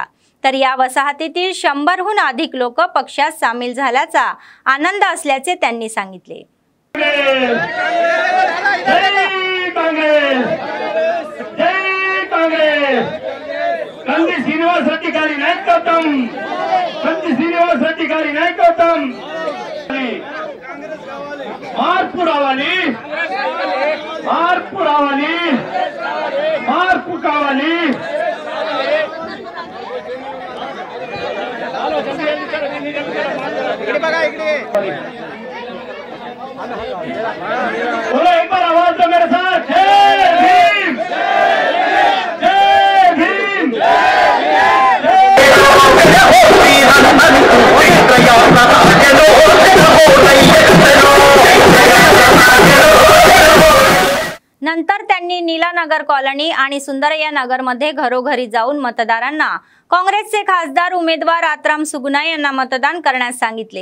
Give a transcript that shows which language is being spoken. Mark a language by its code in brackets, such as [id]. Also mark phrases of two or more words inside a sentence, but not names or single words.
[mr] तर या वसाहतीतील 100हून अधिक लोक पक्षात सामील झाल्याचा आनंद असल्याचे त्यांनी सांगितले. [te] కంది శ్రీనివాస్ రెడ్డి గారి నాయకత్వం, కంది శ్రీనివాస్ రెడ్డి గారి నాయకత్వం. మార్పు రావాలి, మార్పు రావాలి, మార్పు కావాలి. [hi] बोलो एक बार आवाज दो मेरे साथ. जय भीम, जय भीम, [mr] नंतर त्यांनी नीलानगर कॉलनी आणि सुंदरय्या नगरमध्ये घरोघरी जाऊन मतदारांना काँग्रेसचे खासदार उमेदवार आत्राम सुगना यांना मतदान करण्यास सांगितले.